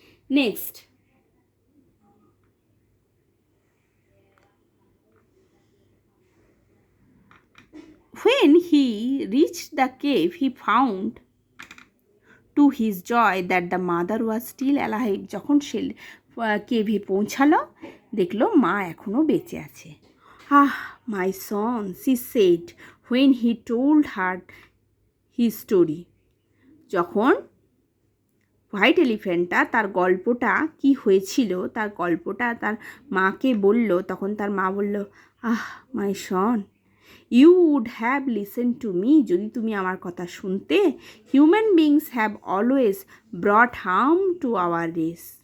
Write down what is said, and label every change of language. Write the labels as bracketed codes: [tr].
[en] Next, when he reached the cave, he found to his joy that the mother was still alive. [bn] যখন সে কেভে পৌঁছালো, দেখলো মা এখনও বেঁচে আছে। [en] Ah, my son, she said when he told her his story. [bn] যখন white এলিফ্যান্টটা তার গল্পটা কি হয়েছিল, তার গল্পটা তার মাকে বলল, তখন তার মা বলল, [en] ah, my son, you would have listen to me, [bn] যদি তুমি আমার কথা শুনতে। [en] Human beings have always brought harm to our race.